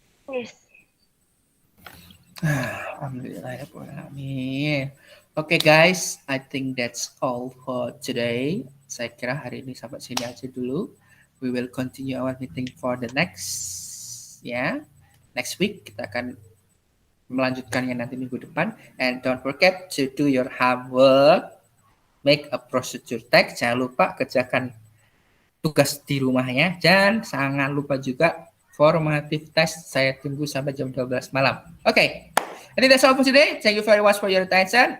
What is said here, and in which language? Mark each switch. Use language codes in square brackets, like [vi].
[en] Yes. [ar] Alhamdulillahirrahmanirrahim. [en] Oke guys, I think that's all for today. [id] Saya kira hari ini sampai sini aja dulu. [en] We will continue our meeting for the next week. [id] Kita akan melanjutkannya nanti minggu depan. [en] And don't forget to do your homework. Make a procedure text. [id] Jangan lupa kerjakan tugas di rumahnya. Dan jangan lupa juga formative test. Saya tunggu sampai jam 12 malam. Oke. [en] I think that's all for today. Thank you very much for your attention.